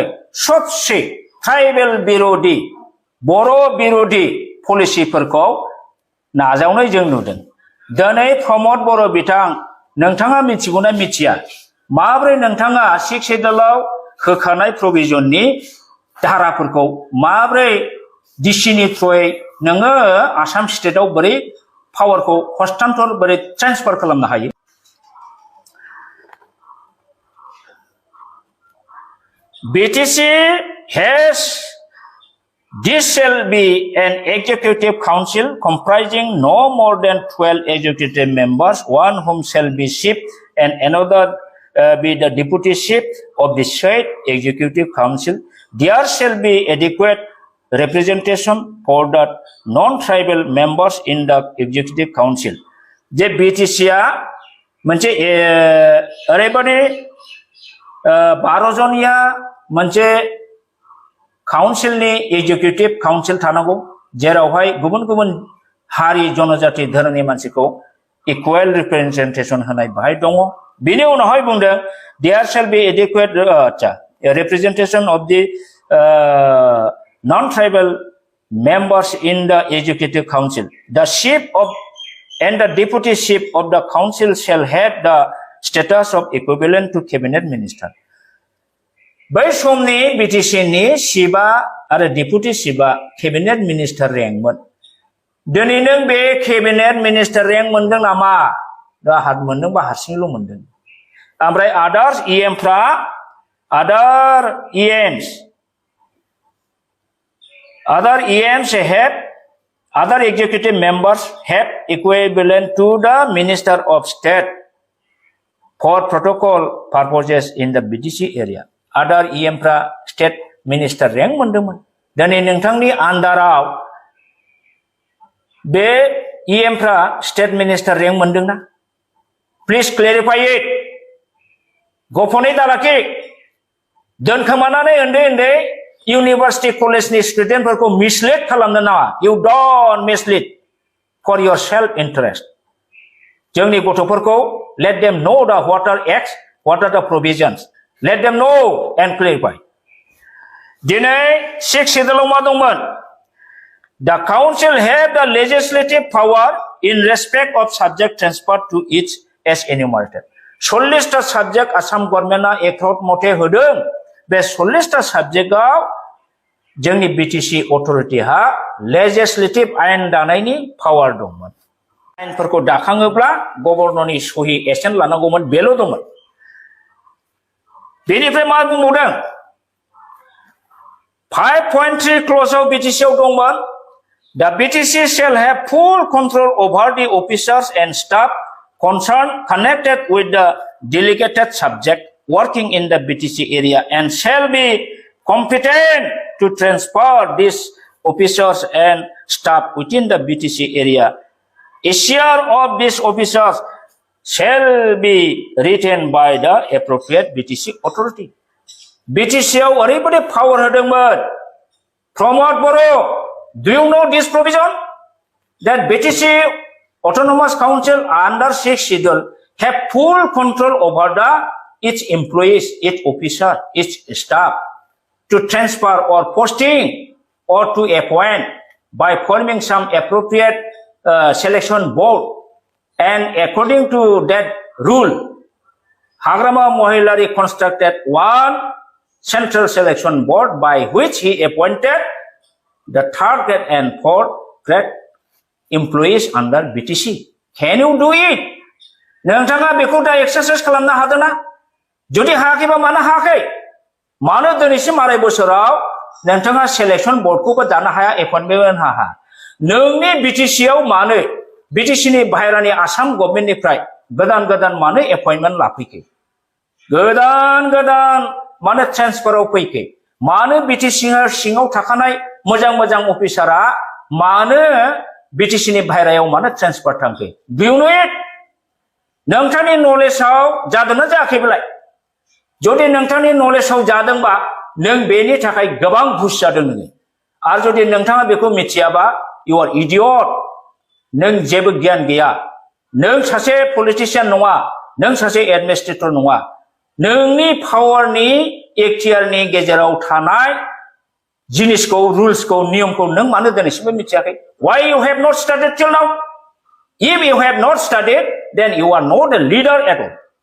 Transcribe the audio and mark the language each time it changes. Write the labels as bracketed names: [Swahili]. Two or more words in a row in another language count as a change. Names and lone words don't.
[Bodo] सबसे ट्राइबेल बिरोधी बर' बिरोधी पलिसिफोरखौ नाजावनाय जों नुदों दिनै प्रमद बर' बिथां नोंथाङा मिथिगौना मिथिया माब्रै नोंथाङा 6th schedule होखानाय प्रोविजननि धाराफोरखौ माब्रै डिसिनि थ्रुयै नोङो आसाम स्टेटआव बोरै पावारखौ हस्तान्तर बोरै ट्रान्सफार खालामनो हायो [English] BTC has this shall be an executive council comprising no more than 12 executive members one whom shall be chief and another be the deputy chief of the said executive council there shall be adequate representation for the non-tribal members in the executive council [Bodo] जे BTC आ मोनसे ओरैबादि 12 जनिया मोनसे काउन्सिलनि एग्जिकिउटिभ काउन्सिल थानांगौ जेरावहाय गुबुन गुबुन हारि जनजाति धोरोमनि मानसिखौ [English] equal representation [Bodo] होनाय बाहाय दङ बिनि उनावहाय बुंदों [English] there shall be एडिकुवेट representation of the non-tribal members in the executive council the chief of and the deputy chief of the council shall have the status of equivalent to cabinet minister [Bodo] बै समनि BTC नि चिफआ आरो डेपुटि चिफआ कैबिनेट मिनिस्टार रेंकमोन दिनै नों बे कैबिनेट मिनिस्टार रेंक मोनदों नामा दा हात मोनदोंबा हारसिंल' मोनदों ओमफ्राय [English] other executive members have equivalent to the minister of state for protocol purposes in the BTC area other [Bodo] EMफ्रा स्टेट मिनिस्टार रेंक मोनदोंमोन दिनै नोंथांनि आन्डाराव बे EMफ्रा स्टेट मिनिस्टार रेंक मोनदोंना [English] please clarify it [Bodo] गोपनै दालाखि दोनखोमानानै उन्दै [English] university college [Bodo] ni student फोरखौ mislead खालामनो नाङा [English] you don't mislead for your self interest [Bodo] जोंनि गथ'फोरखौ [English] let them know the what are acts what are the provisions let them know and clarify [Bodo] दिनै 6 schedule मा दंमोन [English] the council have the legislative power in respect of subject transfer to each as enumerated [Bodo] 40 टा subject आसाम गभर्नमेन्टआ एक्ट मथे होदों बे 40 टा सब्जेक्टआव जोंनि बीटीसी अथॉरिटी हा लेजिस्लेटिव आयेन दानायनि पावर दंमोन आयेनफोरखौ दाखाङोब्ला गभर्नरनि सहि एसेन लानांगौमोन बेल' दंमोन बेनिफ्राय मा बुंबावदों 5.3 क्ल'जआव बीटीसीआव दंमोन [English] The BTC shall have full control over the officers and staff concerned connected with the delegated subject working in the BTC area and shall be competent to transfer these officers and staff within the BTC area. A share of these officers shall be retained by the appropriate BTC authority. [Bodo] BTC ओरैबायदि power होदोंमोन प्रमोद बर' [English] Do you know this provision? That BTC Autonomous Council under 6 schedule have full control over its employees, its officer, its staff to transfer or posting or to appoint by forming some appropriate selection board. And according to that rule, Hagrama Mohilari constructed one central selection board by which he appointed the third grade and fourth grade employees under BTC. Can you do it? [Bodo] नोंथाङा बेखौ दा एक्सारसाइज खालामनो हादोंना जुदि हायाखैबा मानो हायाखै मानो दिनैसिम आराय बोसोराव नोंथाङा [English] selection बोर्डखौबो [Bodo] दानो हाया एपइन्टमेन्ट हाया नोंनि बीटीसीआव मानो बीटीसीनि बाहेरानि आसाम गभर्नमेन्टनिफ्राय गोदान मानो एपइन्टमेन्ट लाफैखै गोदान मानो ट्रेन्सफाराव फैखै मानो बीटीसी सिङाव थाखानाय मोजां अफिसारा मानो बीटीसीनि बाहेरायाव मानो ट्रेन्सफार थांखै [English] Do you know it? [Bodo] नोंथांनि नलेजआव जादोंना जायाखैब्लाय जुदि नोंथांनि नलेजआव जादोंबा नों बेनि थाखाय गोबां घुस जादों नोङो आरो जुदि नोंथाङा बेखौ मिथियाबा [English] you are idiot [Bodo] नों जेबो गियान गैया नों सासे पलिटिशियान नङा नों सासे एडमिनिस्ट्रेटर नङा नोंनि पावारनि एक्टियारनि गेजेराव थानाय जिनिसखौ रुल्सखौ नियमखौ नों मानो दिनैसिमबो मिथियाखै [English] why you have not studied till now if you have not studied then you are not a leader at all